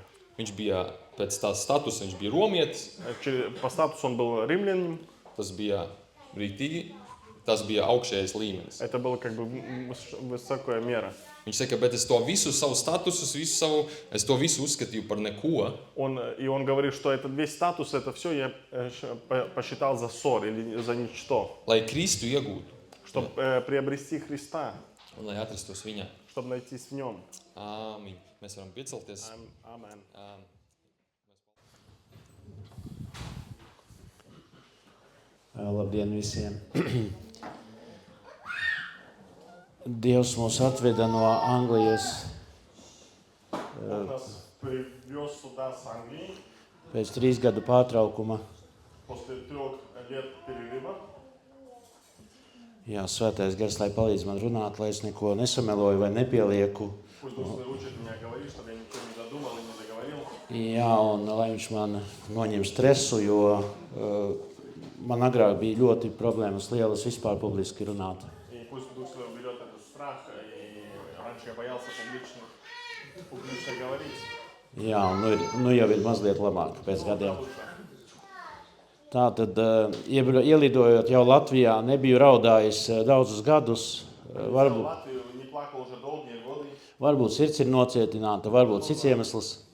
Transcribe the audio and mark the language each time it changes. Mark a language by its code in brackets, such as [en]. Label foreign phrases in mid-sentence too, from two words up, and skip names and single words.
[lv] Viņš bija pēc tās statusa, viņš bija romietis, [ru] По статусу он был римлянин. [lv] tas bija rītīgi, tas bija augšējais līmenis. [ru] Это была высокая мера. [lv] Viņš saka, bet es to visu savu statusus, es to visu uzskatīju par neko. [ru] И он говорит, что этот весь статус, это все я посчитал за ссор или за ничто. [lv] Lai Kristu iegūtu [ru] Чтобы приобрести Христа, [lv] un lai atrastos viņā. [ru] чтобы найтись в Нем. [lv] Āmiņ. Mēs varam piecelties. Amen. Labdien visiem! Dievs mūs atveda no Anglijas [ru] Он нас привез сюда с Англии [lv] pēc 3 gadu pārtraukuma. [ru] после 3 лет перерыва. [lv] Jā, svētais gars, lai palīdz man runāt, lai es neko nesameloju vai nepielieku. [ru] Пусть Дух Святой учит меня говорить, чтобы я ничего не додумал и не договорил. [lv] Jā, un lai viņš man noņem stresu, jo man agrāk bija ļoti problēmas lielas vispār publiski runāt. [ru] И пусть Дух Святой уберет этот страх. И раньше я боялся публично говорить. [lv] Jā, un nu jau ir mazliet labāk pēc gadiem. Tātad, ielidojot jau Latvijā, nebiju raudājis daudzus gadus. Varbūt sirds ir nocietināta, varbūt cits iemesls.